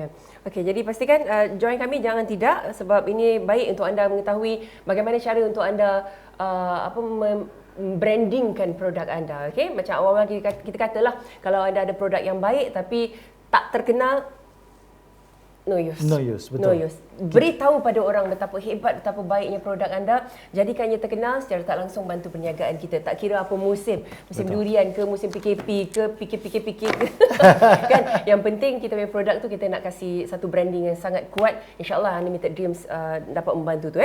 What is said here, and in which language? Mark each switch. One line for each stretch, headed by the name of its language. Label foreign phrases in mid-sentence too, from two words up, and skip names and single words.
Malay: Okey, jadi pastikan join kami, jangan tidak, sebab ini baik untuk anda mengetahui bagaimana cara untuk anda brandingkan produk anda. Okey, macam awal-awal kita katalah, kalau anda ada produk yang baik tapi tak terkenal,
English: no use. No use, betul. No use.
Malay: Beritahu pada orang betapa hebat, betapa baiknya produk anda. Jadikannya terkenal, secara tak langsung bantu perniagaan kita. Tak kira apa musim. Musim durian ke, musim PKP ke, fikir-fikir ke. Kan? Yang penting kita punya produk tu kita nak kasih satu branding yang sangat kuat. InsyaAllah Unlimited Dreams dapat membantu tu.